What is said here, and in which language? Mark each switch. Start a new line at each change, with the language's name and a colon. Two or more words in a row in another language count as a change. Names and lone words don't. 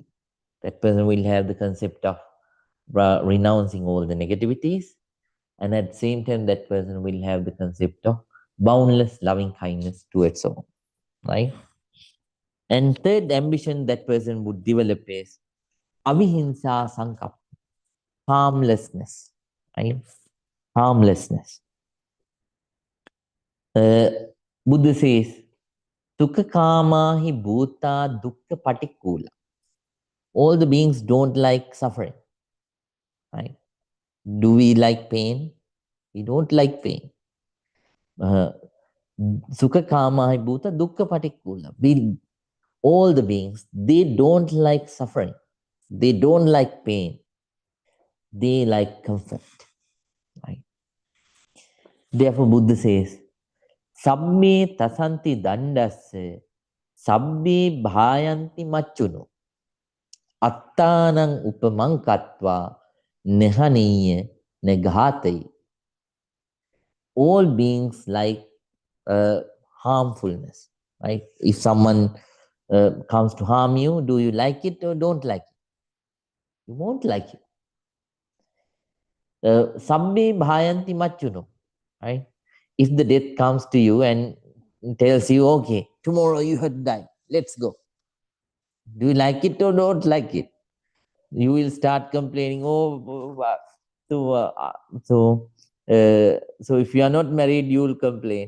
English: That person will have the concept of renouncing all the negativities, and at the same time, that person will have the concept of boundless loving kindness towards all, right? And third ambition that person would develop is
Pali: avihimsa sankap,
English: harmlessness, right? Harmlessness. Uh, Buddha says,
Pali: Sukha kama hi bhuta dukkha patikula.
English: All the beings don't like suffering, right? Do we like pain? We don't like pain.
Pali: Uh, Sukha kama hi bhuta dukkha patikula.
English: All the beings, they don't like suffering. They don't like pain. They like comfort, right? Therefore, Buddha says,
Pali: Sabbe tasanti dandasse, sabbe bhayanti machuno, attanang upamankatva, nehaniya negatai.
English: All beings like harmfulness, right? If someone comes to harm you, do you like it or don't like it? You won't like it.
Pali: Sabbe bhayanti machuno,
English: right? If the death comes to you and tells you, okay, tomorrow you have to die, let's go. Do you like it or don't like it? You will start complaining. So uh, uh, so so if you are not married, you will complain.